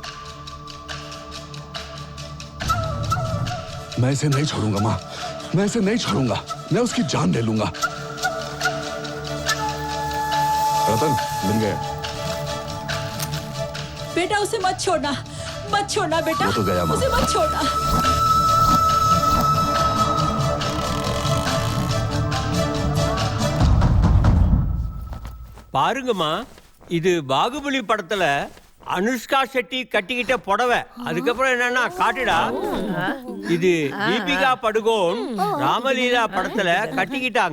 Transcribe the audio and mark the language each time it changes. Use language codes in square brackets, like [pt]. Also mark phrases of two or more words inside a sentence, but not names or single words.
[hi] मैं इसे नहीं छोड़ूंगा माँ, मैं इसे नहीं छोड़ूंगा, मैं उसकी जान ले लूंगा। रतन मिल गए। बेटा उसे मत छोड़ना बेटा, वो तो गया माँ। उसे मत छोड़ना। [ta] பாருங்கம்மா, இது பாகுபலி படத்துல அனுஷ்கா ஷெட்டி கட்டிக்கிட்ட புடவை. அதுக்கப்புறம் என்னன்னா காட்டுடா, இது தீபிகா படுகோன் ராமலீலா படத்துல கட்டிக்கிட்டாங்க.